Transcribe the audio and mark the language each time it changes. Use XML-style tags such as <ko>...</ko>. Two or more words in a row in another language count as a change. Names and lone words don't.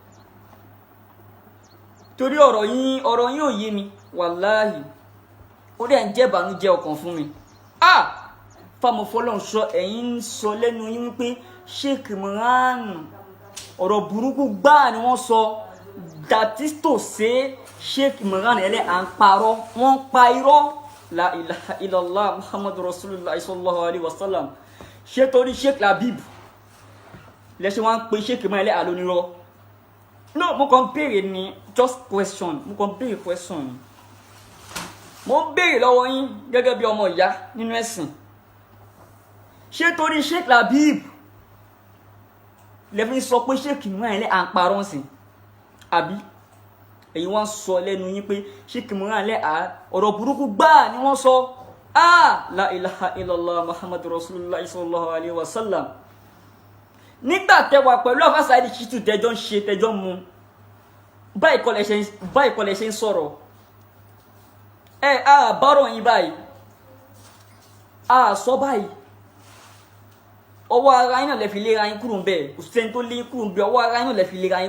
<yo>torí ọ̀rọ̀ yín ò yé mi wàláhì ó dẹ̀ ń jẹ́ ìbànújẹ́ ọkàn fún mi fáàmù fọlọ́run sọ ẹ̀yin ń sọ lẹ́nu yín wípé Sheikh Imran ọ̀rọ̀ burúkú gbáà ni wọ́n sọ</yo> <en>that is to say</en> <yo>Sheikh Imran ẹlẹ́ à ń parọ́ wọ́n pa irọ́</yo> <ar>لا إله إلا الله محمد رسول الله صلى الله عليه وسلم</ar> <yo>ṣé torí Sheikh Labib lẹ́ṣẹ̀ wọ́n pe Sheikh Imran ẹlẹ́ àlónírọ́ no mo kàn béèrè ni</yo> <en>just question</en> <yo>mo kàn béèrè question ni mo ń béèrè lọ́wọ́ yín gẹ́gẹ́ bí ọmọ ìyá nínú ẹ̀sìn ṣé torí Sheikh Labib lẹ́fí sọ pé Sheikh Imran ẹlẹ́ à ń parọ́ sí àbí èyí wọ́n sọ lẹ́nu yín pé Sheikh Imran ẹlẹ́ ọ̀rọ̀ burúkú gbáà ni wọ́n sọ</yo> <ar>لا إله إلا الله محمد رسول الله صلى الله عليه وسلم</ar> <yo>nígbà tẹwà pẹ̀lú àfáà Saheed Shittu tẹjọ́ ń ṣe tẹjọ́ mu báyìí kọ́lẹ̀ ṣe ń sọ̀rọ̀ bárọ̀ yín báyìí sọ báyìí ọwọ́ ara yín náà lè fi lera yín kúrò ń bẹ̀ kò sẹ́ni tó lé yín kúrò ń bẹ̀ ọwọ́ ara yín náà lè fi lera</yo>